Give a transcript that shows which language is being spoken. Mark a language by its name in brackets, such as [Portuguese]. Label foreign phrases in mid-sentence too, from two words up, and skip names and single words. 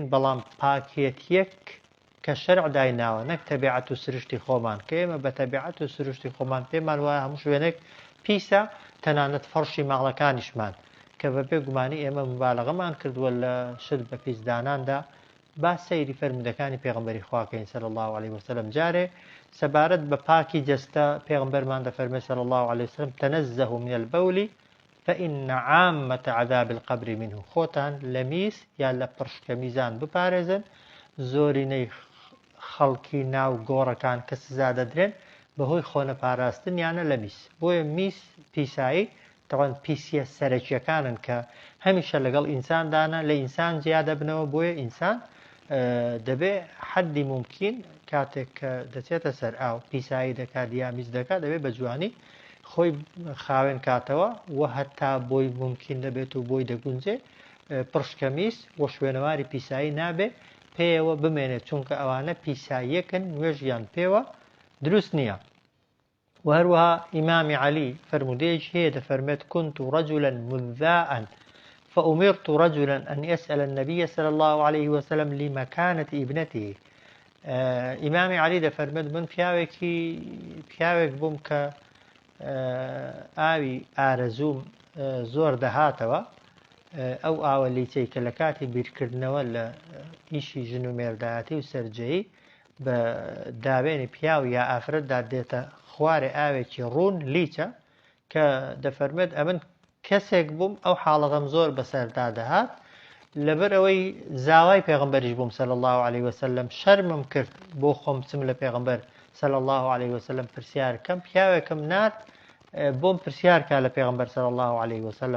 [Central Kurdish] بەڵام پاکێتیەک کە شەرع دایناوە نەک تەبیعەت و سروشتی خۆمان کە ئێمە بە تەبیعەت و سروشتی خۆمان پێمان وایە هەموو شوێنێک پیسە تەنانەت فەرشی ماڵەکانیشمان کە بە پێگومانی ئێمە مبالەغەمان کردووە لە شت بە پیسداناندا با سەیری فەرمودەکانی پێغەمبەری خواکەین [Arabic] صلی الله عليه وسلم. [Central Kurdish] جارێ سەبارەت بە پاکی جەستە پێغەمبەرمان دەفەرمێ [Arabic] صلی الله عليه وسلم تەنەزەهوا من البول فإن عامة عذاب القبر منه. [Central Kurdish] خۆتان لە میس یا لە پڕشکەمیزان بپارێزن زۆرینەی خەڵکی ناو گۆڕەکان کە سزا دەدرێن بەهۆی خۆنە پاراستن یانە لە میس. بۆیە میس پیسایی تەوان پیسیە سەرەکیەکانن کە هەمیشە لەگەڵ ئینساندانە لە ئینسان زیادە بنەوە بۆیە ئینسان دەبێ حەدی ممکن کاتێک کە دەچێتە سەر ئاو پیسایی دەکات یا میز دەکات دەبێت بە جوانی خۆی خاوێن کاتەوە و هەتا بۆی ممکن دەبێت و بۆی دەگونجێ پڕشکەمیز و شوێنەواری پیسایی نابێ پێوە بمێنێت چونکە ئەوانە پیساییەکن نوێژیان پێوە دروست نییە. وهروها إمام علي فرموديش هي دفرمت [Arabic] كنت رجلا مذاء فأمرت رجلا أن يسأل النبي صلى الله عليه وسلم لمكانة ابنته. [Central Kurdish] إمام علي دفرمت من پیاوێک بووم کە ئاوی ئارەزوم زۆر دەهاتەوە ئەو ئاوە لیچەی کە لە کاتی بیرکردنەوە لە ئیشی ژن و مێردایەتی و سەررجەیی بە داوێنی پیاو یا ئافرەتدا دێتە خوارێ ئاوێکی ڕوون لیچە کە دەفەرمێت ئەمن کەسێک بووم ئەو حاڵەتەم زۆر بەسەردا دەهات لەبەر ئەوەی زاوای پێغەمبەریش بووم [Arabic] صلی الله عليه وسلم [Central Kurdish] شەرمم کرد بۆ خۆم بچم لە پێغەمبەر [Arabic] صلی الله عليه وسلم [Central Kurdish] پرسیارکەم پیاوێکم نات بۆم پرسیارکە لە پێغەمبەر [Arabic] صلی الله عليه وسلم.